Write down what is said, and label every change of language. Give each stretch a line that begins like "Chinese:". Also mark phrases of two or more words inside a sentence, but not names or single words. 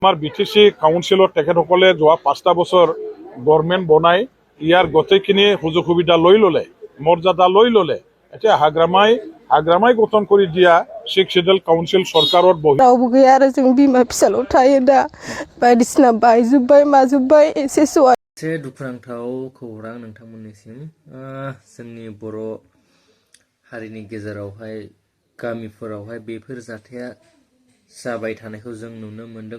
Assamese: আমাৰ বিটিচি কাউন্সিলৰ তেখেতসকলে যোৱা 5টা বছৰ গভৰ্ণমেণ্ট বনাই ইয়াৰ গোটেইখিনি সুযোগ সুবিধা লৈ ল'লে, মৰ্যাদা লৈ ল'লে। এতিয়া হাগ্ৰামাই গঠন কৰি দিয়া 6 শিডিউল কাউন্সিল চৰকাৰত বহি
Bodo: रावबो गैया आरो जों बिमा फिसाल' थायो दा बायदिसिना बायजोब्बाय माजोब्बाय एसे सहाय एसे दुखुनांथाव खौरां नोंथांमोननिसिम जोंनि बर' हारिनि गेजेरावहाय गामिफोरावहाय बेफोर जाथाया जाबाय थानायखौ जों नुनो मोन्दों।